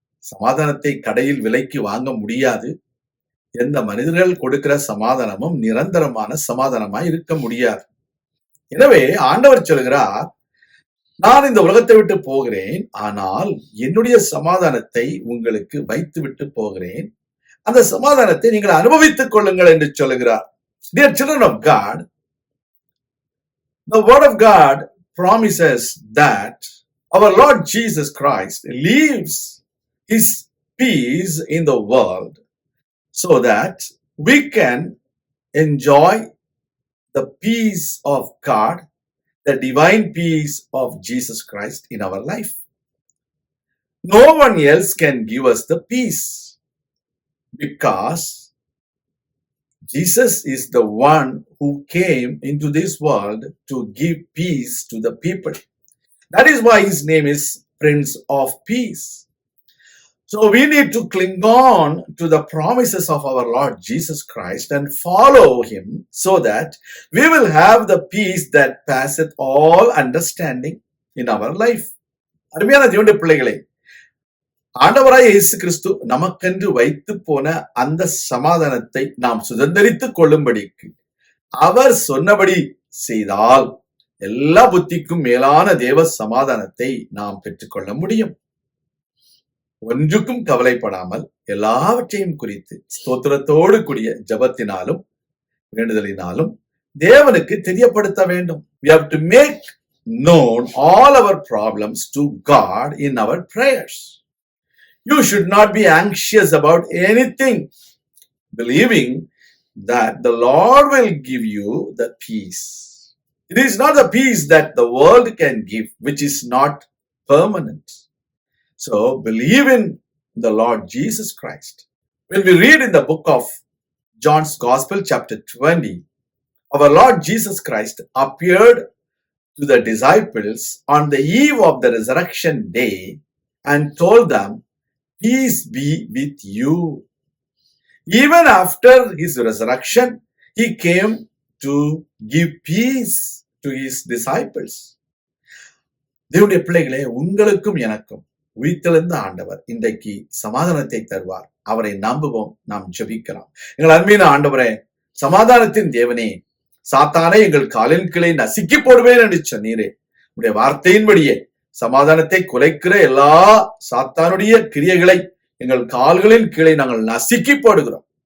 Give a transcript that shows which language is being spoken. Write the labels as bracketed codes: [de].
[ta] சமாதானத்தை கடையில் விலைக்கு வாங்க முடியாது. எந்த மனிதர்கள் கொடுக்கிற சமாதானமும் நிரந்தரமான சமாதானமாய் இருக்க முடியாது. எனவே ஆண்டவர் சொல்கிறார், நான் இந்த உலகத்தை விட்டு போகிறேன், ஆனால் என்னுடைய சமாதானத்தை உங்களுக்கு வைத்து விட்டு போகிறேன். அந்த சமாதானத்தை நீங்கள் அனுபவித்துக் கொள்ளுங்கள் என்று சொல்லுகிறார். [en] Dear children of God, the word of God promises that our Lord Jesus Christ leaves his peace in the world so that we can enjoy the peace of God, the divine peace of Jesus Christ in our life. No one else can give us the peace because Jesus is the one who came into this world to give peace to the people. That is why his name is Prince of Peace. So we need to cling on to the promises of our Lord Jesus Christ and follow him so that we will have the peace that passeth all understanding in our life. [ta] அருமையான தேவனுடைய பிள்ளைகளே, ஆண்டவராய் இயேசு கிறிஸ்து நமக்கென்று வைத்து போன அந்த சமாதானத்தை நாம் சுதந்திரித்துக் கொள்ளும்படிக்கு அவர் சொன்னபடி செய்தால் எல்லா புத்திக்கும் மேலான தேவ சமாதானத்தை நாம் பெற்றுக்கொள்ள முடியும். ஒன்றுக்கும் கவலைப்படாமல் எல்லாவற்றையும் குறித்து ஸ்தோத்திரத்தோடு கூடிய ஜபத்தினாலும் வேண்டுதலினாலும் தேவனுக்கு தெரியப்படுத்த வேண்டும். [en] We have to make known all our problems to God in our prayers. You should not be anxious about anything, believing that the Lord will give you the peace. It is not the peace that the world can give, which is not permanent. So believe in the Lord Jesus Christ. When we read in the book of John's Gospel chapter 20, our Lord Jesus Christ appeared to the disciples on the eve of the resurrection day and told them, "Peace be with you." Even after his resurrection, he came to give peace to his disciples. [ta] தேவனுடைய பிள்ளைகளே, உங்களுக்கும் எனக்கும் உயிர்த்தெழுந்த ஆண்டவர் இன்றைக்கு சமாதானத்தை தருவார். அவரை நம்புவோம், நாம் ஜெபிக்கலாம். எங்கள் அன்பின் ஆண்டவரே, சமாதானத்தின் தேவனே, சாத்தானை எங்கள் காலின் கீழே நசுக்கி போடுவேன் என்று சொன்னீரே. உடைய வார்த்தையின்படியே சமாதானத்தை குலைக்கிற எல்லா சாத்தானுடைய கிரியைகளை எங்கள் கால்களின் கீழே நாங்கள் நசுக்கி போடுகிறோம்.